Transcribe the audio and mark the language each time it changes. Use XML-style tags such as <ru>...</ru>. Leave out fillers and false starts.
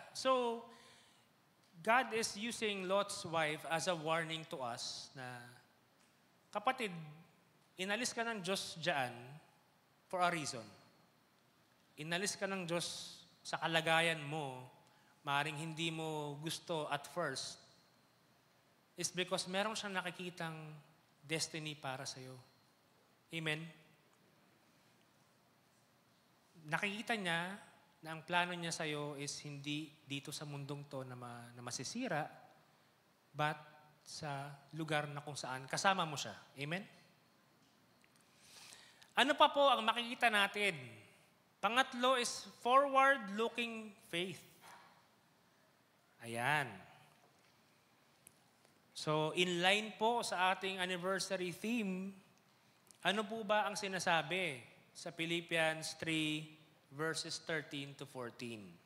<en>So, God is using Lot's wife as a warning to us</en> <tl>na, kapatid, inalis ka ng Diyos dyan</tl> <en>for a reason.</en> <tl>Inalis ka ng Diyos sa kalagayan mo, maaaring hindi mo gusto</tl> <en>at first,</en> <tl>is because meron siyang nakikitang destiny para sa'yo. Amen? Nakikita niya na ang plano niya sa'yo is hindi dito sa mundong to na masisira, but sa lugar na kung saan kasama mo siya. Amen? Ano pa po ang makikita natin?</tl> <en>Pangatlo is forward-looking faith.</en> <tl>Ayan. So, in line po sa ating anniversary theme, ano po ba ang sinasabi sa Philippians 3, verses 13 to 14?</tl>